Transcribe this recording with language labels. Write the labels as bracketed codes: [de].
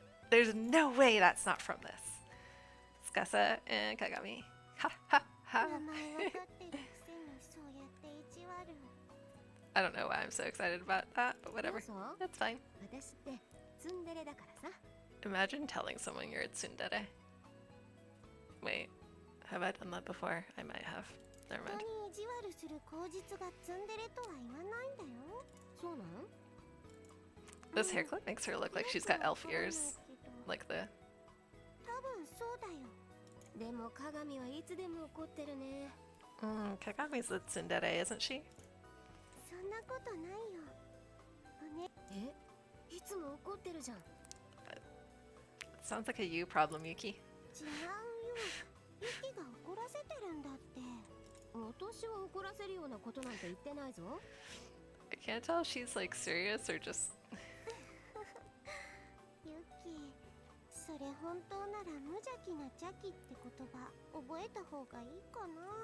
[en] There's no way that's not from this. Tsukasa and Kagami. Ha ha [ja] 名 [en] ha. [ja] 前わかってるくせにそうやって意地悪。 [en] I don't know why I'm so excited about that, but whatever. [ja] そう？ [en] That's fine. [ja] 私ってツンデレだからさ。 [en] Imagine telling someone you're a tsundere. Wait, have I done that before? I might have. Never [ja] 人に意地悪する口実がツンデレとは言わないんだよ。そうなん？ [en] This hair clip makes her look like she's got elf ears. Like the... [ja] 多分そうだよ。でも鏡はいつでも怒ってるね。 [en] Kagami's the tsundere, isn't she? [ja] そんなことないよ。いつも怒ってるじゃん。 [en] Sounds like a you problem, Yuki. [ja] 違うよ。ユキが怒らせてるんだって。私は怒らせるようなことなんて言ってないぞ。 [en] I can't tell if she's like serious or just... [ja] ユキ、それ本当なら無邪気な邪気って言葉覚えた方がいいかな。